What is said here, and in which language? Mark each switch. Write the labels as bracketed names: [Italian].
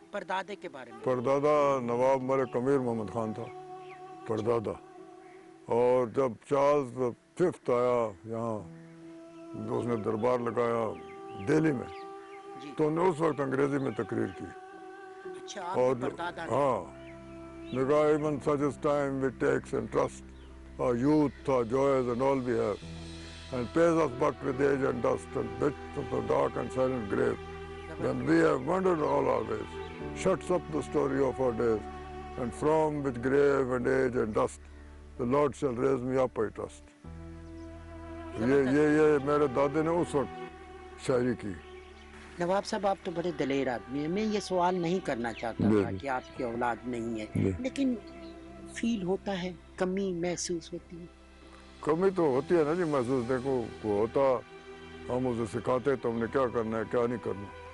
[Urdu] پردادے کے بارے میں. پردادا نواب ملک امیر محمد خان تھا پردادا. اور جب چارلز ففتھ آیا یہاں، اس نے دربار لگایا دہلی میں، تو انہوں نے اس وقت انگریزی میں تقریر کی. اچھا اور آپ پردادا نے. ہاں نے کہا [English] even such as time we takes and trust our youth, our joys and all we have, and pays us back with age and dust and bits of the dark and silent grave. When we have wandered all our ways, shuts up the story of our days, and from which grave and age and dust, the Lord shall raise me up, I trust. [Urdu] یہ میرے دادے نے اس وقت شاعری کی. نواب صاحب آپ تو بڑے دلیر آدمی ہیں. میں یہ سوال نہیں کرنا چاہتا تھا کہ آپ کی اولاد نہیں ہے، لیکن فیل ہوتا ہے، کمی محسوس ہوتی ہے. کمی تو ہوتی ہے نا جی محسوس. دیکھو وہ ہوتا، ہم اسے سکھاتے تو ہم نے کیا کرنا ہے کیا نہیں کرنا.